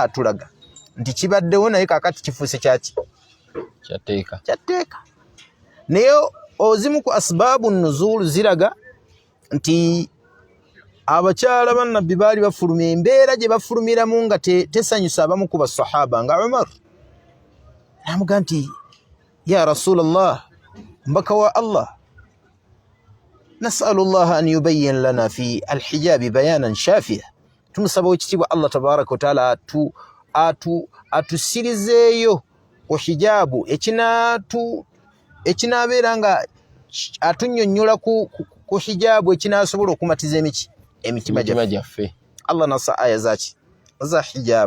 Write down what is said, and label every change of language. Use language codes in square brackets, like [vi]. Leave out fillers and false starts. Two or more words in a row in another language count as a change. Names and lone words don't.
[lg] atulaga nti kibaddewo naye kaakati kifuuse kyaki kyatteeka naye ozimu ku asbaabu nuzulu ziraga nti abakyala bannabbi baali bafuluma embeera gye bafulumiramu nga tesanyusa abamu ku basahaba nga Umar namuga nti [ar] يا رسول الله [lg] mbaka wa Allah [ar] نسأل الله أن يبين لنا في الحجاب بيانا شافيا [lg] tumusaba ekitiibwa [ar] الله تبارك وتعالى [lg] atusirizeeyo ku hijabu ekinabeera nga atunnyonnyola ku hijabu ekinasobola okumatiza emitima gyaffe Allah nassa aya zaki za hijabu